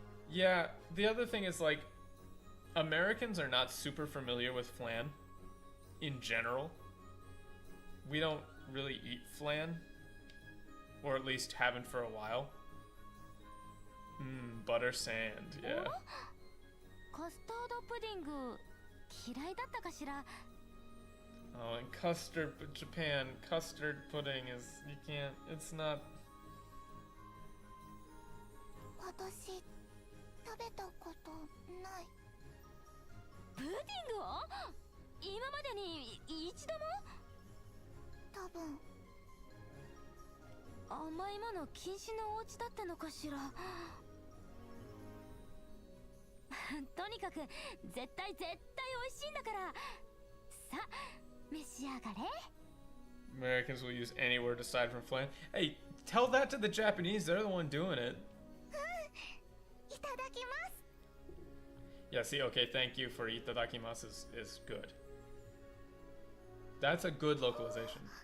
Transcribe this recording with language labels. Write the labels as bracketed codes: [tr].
[en] Yeah, the other thing is, like, Americans are not super familiar with flan in general. We don't really eat flan, or at least haven't for a while. Butter sand, yeah. [ja] カスタードプディング嫌いだったかしら。 [en] Oh, and custard, Japan, custard pudding is, you can't, it's not. [ja] 私食べたことない。プディングを今までに一度も？多分甘いもの禁止のお家だったのかしら。とにかく絶対美味しいんだから。さ、召し上がれ。 [en] Americans will use any word aside from flame. Hey, tell that to the Japanese. They're the one doing it. [ja] いただきます。 [en] Yeah, see, okay, thank you for itadakimasu is good. That's a good localization.